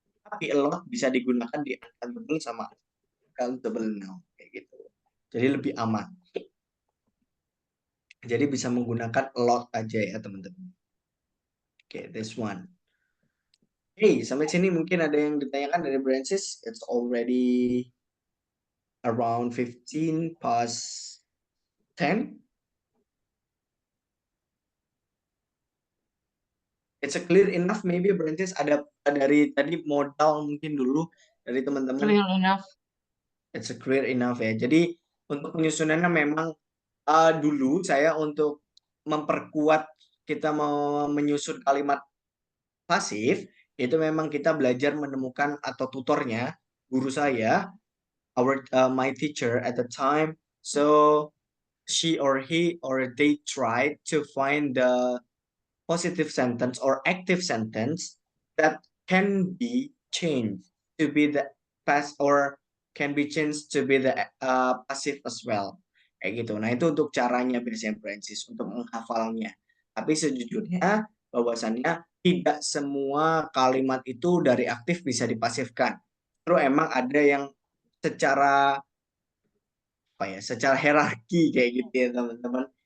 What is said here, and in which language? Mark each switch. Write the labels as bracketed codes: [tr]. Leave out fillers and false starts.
[id] Tapi a lot bisa digunakan di uncountable sama countable noun kayak gitu. Jadi lebih aman. Jadi bisa menggunakan a lot aja ya teman-teman. [en] Oke, this one. [id] Hey, sampai sini mungkin ada yang ditanyakan dari Francis. [en] It's already around 15 past 10. It's a clear enough maybe [id] Francis, ada dari tadi modal mungkin dulu dari teman-teman. [en] Clear enough. It's a clear enough [id] ya. Jadi untuk penyusunannya memang dulu saya untuk memperkuat kita mau menyusun kalimat pasif itu memang kita belajar menemukan atau tutornya guru saya, [en] my teacher at the time. So she or he or they tried to find the positive sentence or active sentence that can be changed to be the past or can be changed to be the passive as well. [id] Kayak gitu. Nah, itu untuk caranya biasanya Francis untuk menghafalnya. Tapi sejujurnya bahwasannya tidak semua kalimat itu dari aktif bisa dipasifkan. Terus emang ada yang secara secara hierarki kayak gitu ya teman-teman.